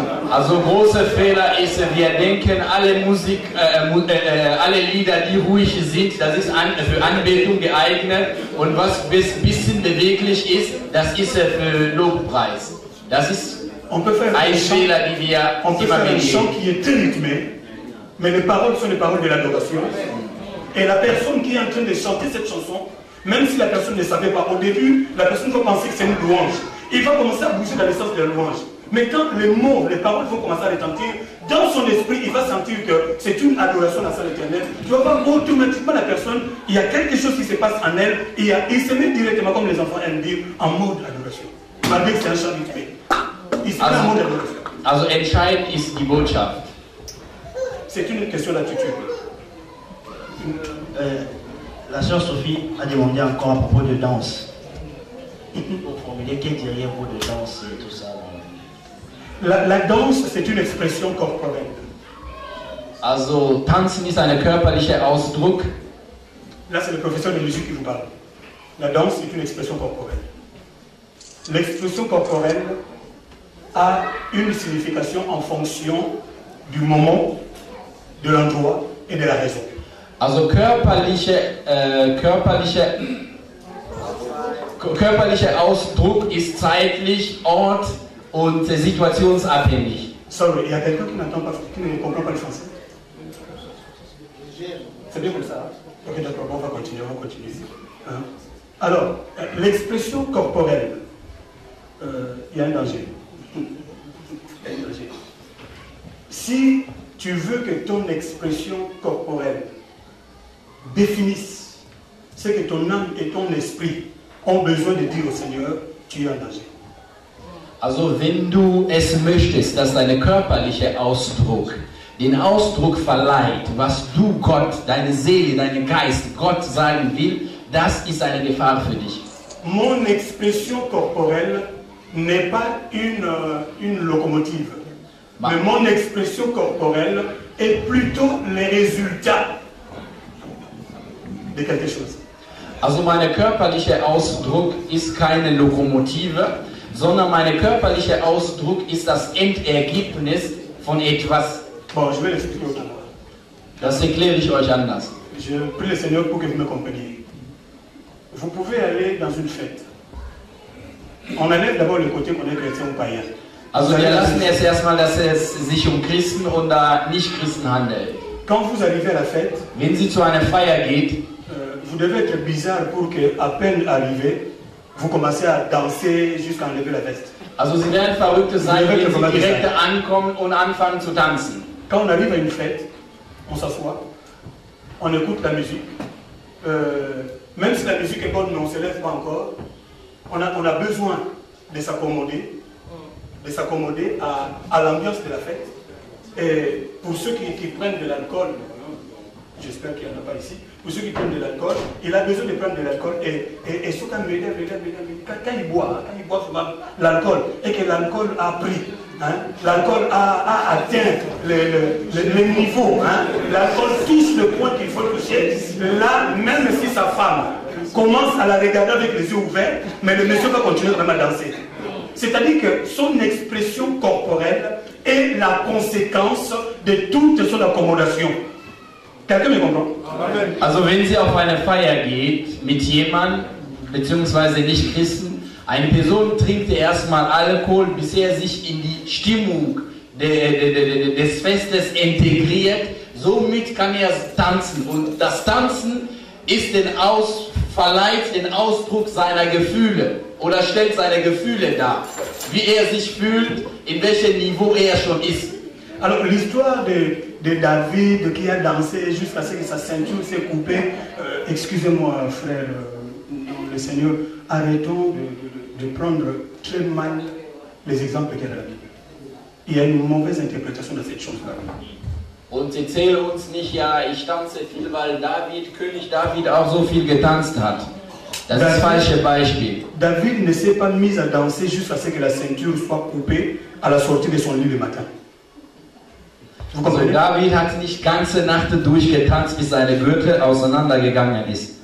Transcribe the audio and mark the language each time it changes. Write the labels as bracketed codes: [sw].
[de] Also großer Fehler ist, wir denken, alle Lieder, die ruhig sind, das ist für Anbetung geeignet, und was ein bisschen beweglich ist, das ist für Lobpreis. Das ist ein Fehler, die wir [fr] on peut faire un chant qui est très rythmé, mais les paroles sont les paroles de l'adoration. Et la personne qui est en train de chanter cette chanson, même si la personne ne savait pas, au début, la personne va penser que c'est une louange. Il va commencer à bouger dans le sens de la louange. Mais quand les mots, les paroles vont commencer à retentir, dans son esprit, il va sentir que c'est une adoration à l'éternel. Tu vas voir automatiquement la personne, il y a quelque chose qui se passe en elle, et il se met directement, comme les enfants aiment dire, en mode adoration. Malgré que c'est un chant rythmé. Il se met en mode adoration. [de] Also entscheidend ist die Botschaft. [fr] C'est une question d'attitude. La sœur Sophie a demandé encore à propos de danse. Pour formuler, que diriez-vous de danse et tout ça? La danse, c'est une expression corporelle. [de] Also Tanzen ist ein körperlicher Ausdruck. [fr] Là, c'est le professeur de musique qui vous parle. La danse, c'est une expression corporelle. L'expression corporelle a une signification en fonction du moment, de l'endroit et de la raison. [de] Also körperlicher Ausdruck ist zeitlich, ort und situationsabhängig. [fr] Sorry, il y a quelqu'un qui n'entend pas, qui ne comprend pas le français. C'est bien comme ça. Ok, d'accord, on va continuer. Hein? Alors, l'expression corporelle, il y a un danger. Si tu veux que ton expression corporelle définisse ce que ton âme et ton esprit ont besoin de dire au Seigneur, tu es en danger. [de] Also wenn du es möchtest, dass dein körperlicher Ausdruck den Ausdruck verleiht, was du Gott, deine Seele, dein Geist Gott sagen will, das ist eine Gefahr für dich. [fr] Mon expression corporelle n'est pas une locomotive. Mais mon expression corporelle est plutôt le résultat de quelque chose. [de] Also mein körperlicher Ausdruck ist keine Lokomotive, sondern mein körperlicher Ausdruck ist das Endergebnis von etwas. [fr] Bon, je vais l'expliquer autrement. [de] Das erkläre ich euch anders. [fr] Je prie le Seigneur pour que vous me compreniez. Vous pouvez aller dans une fête. On enlève d'abord le côté qu'on est chrétien ou païen. [de] Also wir lassen jetzt erstmal, dass es sich um Christen oder Nicht-Christen handelt. [fr] Quand vous arrivez à la fête, [de] wenn Sie zu einer Feier geht, [fr] vous devez être bizarre pour que, à peine arrivé, vous commencez à danser jusqu'à enlever la veste. [de] Also Sie werden Verrückte sein, wenn Sie direkt ankommen und anfangen zu tanzen. [fr] Quand on arrive à une fête, on s'assoit, on écoute la musique. Même si la musique est bonne, mais on ne se lève pas encore, on a besoin de s'accommoder à l'ambiance de la fête. Et pour ceux qui prennent de l'alcool, j'espère qu'il n'y en a pas ici, pour ceux qui prennent de l'alcool, il a besoin de prendre de l'alcool et ce quand il boit l'alcool et que l'alcool a pris, hein, l'alcool a atteint le niveau, hein, l'alcool touche le point qu'il faut toucher, là, même si sa femme commence à la regarder avec les yeux ouverts, mais le monsieur va continuer vraiment à danser. C'est-à-dire que son expression corporelle est la conséquence de toute son accommodation. Quelqu'un me comprend? [de] Also wenn sie auf eine Feier geht mit jemandem, beziehungsweise nicht Christen, eine Person trinkt erstmal Alkohol, bis er sich in die Stimmung des Festes integriert, somit kann er tanzen. Und das Tanzen ist verleiht den Ausdruck seiner Gefühle oder stellt seine Gefühle dar, wie er sich fühlt, in welchem Niveau er schon ist. [fr] Alors l'histoire de David qui a dansé jusqu'à ce que sa ceinture s'est coupée, excusez-moi frère, le Seigneur, arrêtons de prendre très mal les exemples qu'il y a dans la Bible. Il y a une mauvaise interprétation de cette chose-là. [de] Und erzähle uns nicht, ja, ich tanze viel, weil König David auch so viel getanzt hat. Das ist das falsche Beispiel. [fr] David ne s'est pas mis à danser jusqu'à ce que la ceinture soit coupée à la sortie de son lit le matin. [de] Also David hat nicht ganze Nacht durchgetanzt, bis seine Gürtel auseinandergegangen ist.